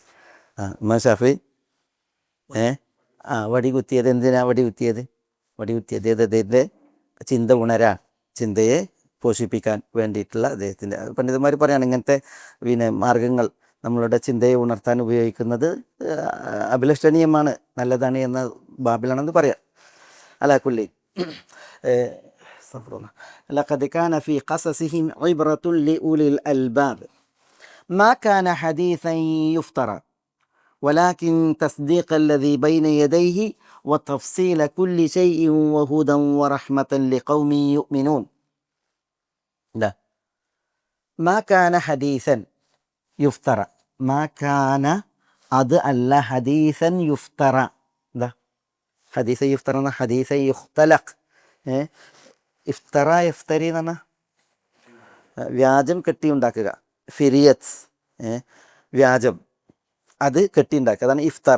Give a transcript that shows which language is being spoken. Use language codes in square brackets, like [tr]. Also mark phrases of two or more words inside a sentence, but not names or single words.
[ml] ഇമാം ഷാഫി വടി കുത്തിയത് എന്തിനാ വടി കുത്തിയത് അദ്ദേഹത്തിൻ്റെ ചിന്ത ഉണരാൻ, ചിന്തയെ പോഷിപ്പിക്കാൻ വേണ്ടിയിട്ടുള്ള അദ്ദേഹത്തിൻ്റെ, പണ്ഡിതന്മാർ പറയാണ് ഇങ്ങനത്തെ പിന്നെ മാർഗങ്ങൾ നമ്മളുടെ ചിന്തയെ ഉണർത്താൻ ഉപയോഗിക്കുന്നത് അഭിലഷണീയമാണ്, നല്ലതാണ് എന്ന ബാബിലാണെന്ന് പറയാം. [ar] على كل لقد كان في قصصهم عبرة لأولي الألباب ما كان حديثا يفترى ولكن تصديق الذي بين يديه وتفصيل كل شيء وهدى ورحمة لقوم يؤمنون. لا ما كان حديثا يفترى, ما كان [ml] അത് അല്ല [ar] حديثا يفترى. എന്താ حديثا يفترى എന്ന حديثا يختلق. افترى افتري [ml] എന്ന് പറഞ്ഞാൽ വ്യാജം കെട്ടിയുണ്ടാക്കുക, ഫിരിയത്ത് വ്യാജം, അത് കെട്ടിയുണ്ടാക്കുക, അതാണ് ഇഫ്തറ.